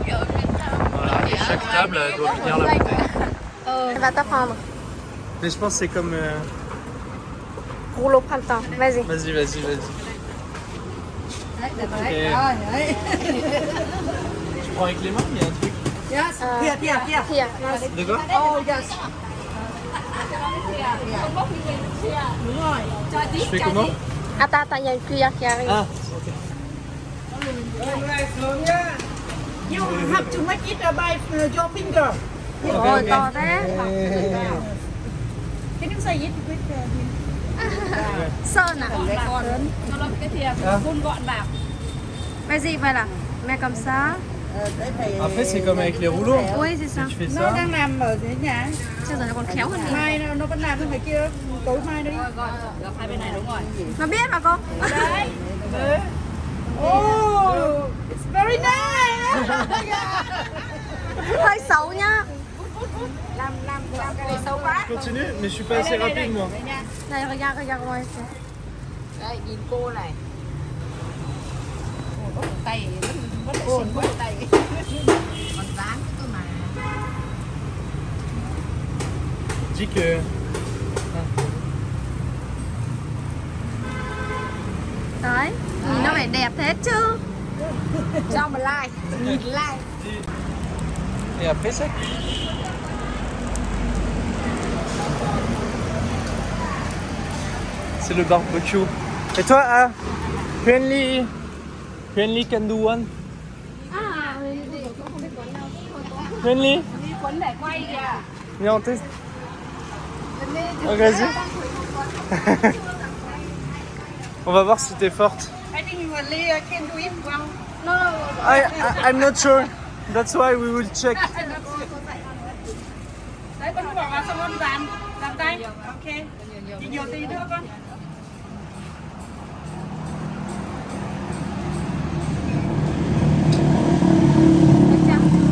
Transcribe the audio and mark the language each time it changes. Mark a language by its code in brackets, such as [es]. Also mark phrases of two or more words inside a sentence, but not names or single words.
[fr] Voilà, et chaque table doit finir la bouteille. Elle va t'apprendre. Mais je pense que c'est comme... Rouleau printemps. Vas-y. Vas-y, vas-y, vas-y. Et... Tu prends avec les mains, il y a un truc. [en] Yes, here. Here. [fr] De quoi? [en] Oh, yes. [vi] Đúng rồi. [fr] Je fais comment? Attends, il y a une cuillère qui arrive. Ah, ok. [en] You have to make it by your finger. [vi] Ôi, to thế. [en] Can you say it with him? [fr] Sơn à? Vas-y, voilà. Mets comme ça. Après, c'est comme avec les rouleaux. Oui, c'est ça. Tu fais [vi] Nó [fr] ça. [vi] đang làm ở dưới nhà. Sao giờ nó còn khéo hơn đi. Mai nó vẫn làm cái kia. Tối mai đi. Nó biết mà cô. Đấy. [en] Oh, it's very nice. [vi] Hơi xấu nhá. Làm cái này xấu quá. [fr] Je continue, mais je suis pas assez rapide moi. Này, regarde moi. [vi] Đây, nhìn cô này. Tay vẫn xinh quá tay. Còn dán cơ mà. [fr] Dis que... [vi] Đấy, nhìn nó phải đẹp thế chứ. Cho một like, nhìn like. [fr] Et après ça? C'est le barbecue. Et toi, ah, [en] Quenly can do one. [fr] À, Quenly, [vi] Đi quấn để quay kìa. [fr] viens on teste. Ok, vas-y. On va voir si t'es forte. [en] I think you really can do it well. I'm not sure. That's why we will check. [vi] Đấy, con bỏ vào xong con làm tay. Ok. Nhìn nhiều tí nữa con. chắc